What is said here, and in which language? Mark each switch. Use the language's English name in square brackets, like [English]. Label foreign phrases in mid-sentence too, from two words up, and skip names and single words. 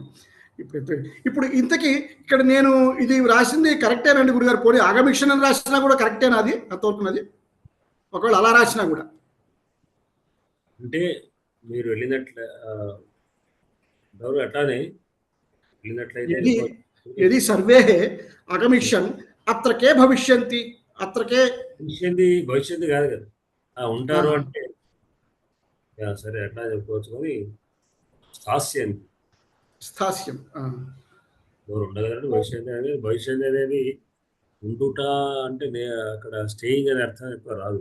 [Telugu] ఇప్పుడు ఇంతకీ ఇక్కడ నేను ఇది రాసింది కరెక్టేనండి గురుగారు? పోనీ ఆగమిషన్ అని రాసినా కూడా కరెక్టేనా అది అంతవరకున్నది? ఒకవేళ అలా రాసినా కూడా అంటే మీరు వెళ్ళినట్ల అట్లానే వెళ్ళినట్లయితే [Sanskrit] यदि सर्वे अगमिष्यन् अत्र के भविष्यन्ति, अत्र के [Telugu] భవిష్యత్తు కాదు కదా ఉంటారు అంటే సరే అట్లా చెప్పుకోవచ్చు కానీ స్థాస్యంతి స్థాస్యం ఎవరు ఉండగలరు. భవిష్యత్తు అనేది ఉండుట అంటే అక్కడ స్టేయింగ్ అనే అర్థం ఎక్కువ రాదు.